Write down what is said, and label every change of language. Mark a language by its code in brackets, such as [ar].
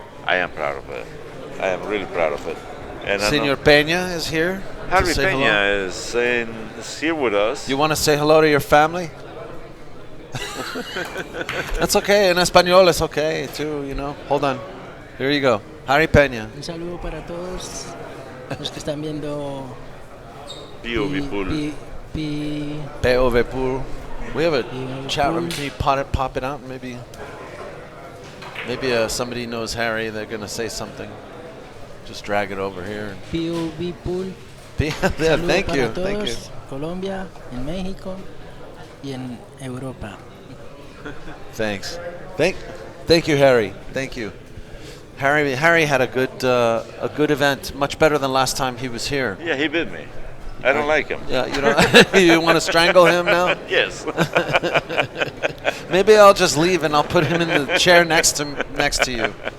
[en] I am proud of it. I am really proud of it. And Senor Peña is here. Harry Peña is here with us. You want to say hello to your family? That's okay. In Español, it's okay too. Hold on. Here you go. Harry Peña. [es] Un saludo para todos los que están viendo POVPOOL. [en] POVPOOL. We have a chat room. Can you pop it out? Maybe somebody knows Harry. They're gonna say something. Just drag it over here. POVPOOL. Yeah, thank you. [es] Todos, [en] thank you. [es] Colombia, en México y en Europa. [en] Thanks. Thank you, Harry. Thank you. Harry had a good event, much better than last time he was here. Yeah, he beat me. I don't like him. Yeah, you want to strangle him now? Yes. Maybe I'll just leave and I'll put him in the chair next to you.